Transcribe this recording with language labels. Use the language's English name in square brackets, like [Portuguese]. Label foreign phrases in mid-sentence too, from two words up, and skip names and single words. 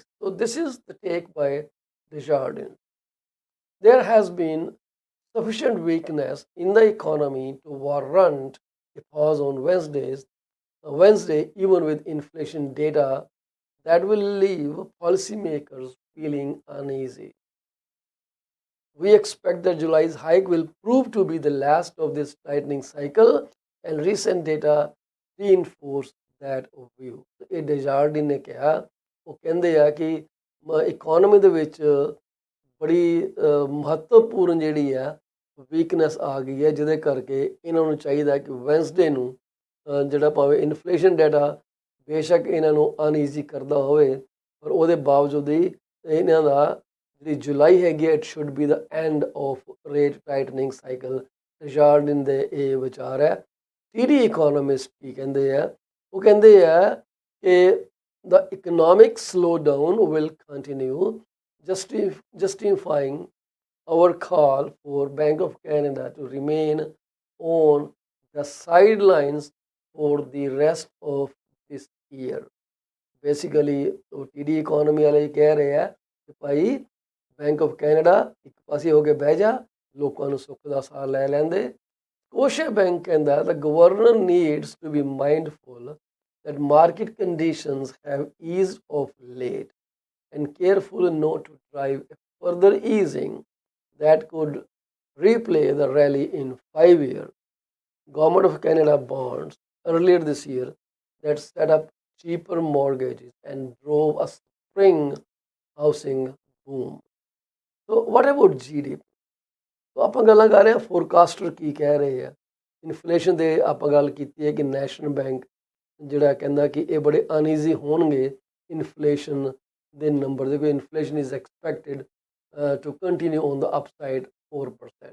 [English] So, this is the take by Desjardins. There has been sufficient weakness in the economy to warrant a pause on Wednesday, even with inflation data that will leave policymakers feeling uneasy. We expect that July's hike will prove to be the last of this tightening cycle, and recent data reinforce that view. [Punjabi] ਇਹ ਡੈਜ਼ਾਰਡਿਨ ਨੇ ਕਿਹਾ, ਉਹ ਕਹਿੰਦੇ ਆ ਕਿ ਇਕਨੋਮੀ ਦੇ ਵਿੱਚ ਬੜੀ ਮਹੱਤਵਪੂਰਨ ਜਿਹੜੀ ਆ ਵੀਕਨੈਸ ਆ ਗਈ ਹੈ, ਜਿਹਦੇ ਕਰਕੇ ਇਹਨਾਂ ਨੂੰ ਚਾਹੀਦਾ ਕਿ ਵੈਂਸਡੇ ਨੂੰ ਜਿਹੜਾ ਭਾਵੇਂ [English] inflation data [Punjabi] ਬੇਸ਼ੱਕ ਇਹਨਾਂ ਨੂੰ ਅਨਈਜ਼ੀ ਕਰਦਾ ਹੋਵੇ, ਪਰ ਉਹਦੇ ਬਾਵਜੂਦ ਹੀ ਇਹਨਾਂ ਦਾ ਜਿਹੜੀ ਜੁਲਾਈ ਹੈਗੀ ਹੈ, [English] it should be the end of rate tightening cycle. [Punjabi] ਰਿਚਾਰਡਨ ਦੇ ਇਹ ਵਿਚਾਰ ਹੈ। ਸੀਡੀ ਇਕੋਨੋਮਿਸਟ ਕੀ ਕਹਿੰਦੇ ਆ, ਉਹ ਕਹਿੰਦੇ ਆ ਕਿ [English] the economic slowdown will continue, justifying our call for Bank of Canada to remain on the sidelines for the rest of this year. [Punjabi] Basically, TD economy ਵਾਲੇ ਕਹਿ ਰਹੇ ਆ ਕਿ ਭਾਈ ਬੈਂਕ ਆਫ ਕੈਨੇਡਾ ਇੱਕ ਪਾਸੇ ਹੋ ਕੇ ਬਹਿ ਜਾ, ਲੋਕਾਂ ਨੂੰ ਸੁੱਖ ਦਾ ਸਾਹ ਲੈ ਲੈਂਦੇ। ਕੋਸ਼ੇ ਬੈਂਕ ਕਹਿੰਦਾ [English] the governor needs to be mindful that market conditions have eased of late and careful not to drive a further easing that could replay the rally in 5-year Government of Canada bonds earlier this year that set up cheaper mortgages and drove a spring housing boom. So what about GDP? [Punjabi] तो ਆਪਾਂ ਗੱਲਾਂ ਕਰ ਰਹੇ ਹਾਂ ਫੋਰਕਾਸਟਰ ਕੀ ਕਹਿ ਰਹੇ ਆ। ਇਨਫਲੇਸ਼ਨ ਦੇ ਆਪਾਂ ਗੱਲ ਕੀਤੀ ਹੈ ਕਿ ਨੈਸ਼ਨਲ ਬੈਂਕ ਜਿਹੜਾ ਕਹਿੰਦਾ ਕਿ ਇਹ ਬੜੇ ਅਨਈਜ਼ੀ ਹੋਣਗੇ ਇਨਫਲੇਸ਼ਨ ਦੇ ਨੰਬਰ ਦੇ, ਕੋਈ [English] inflation is expected to continue on the upside [Punjabi] 4%।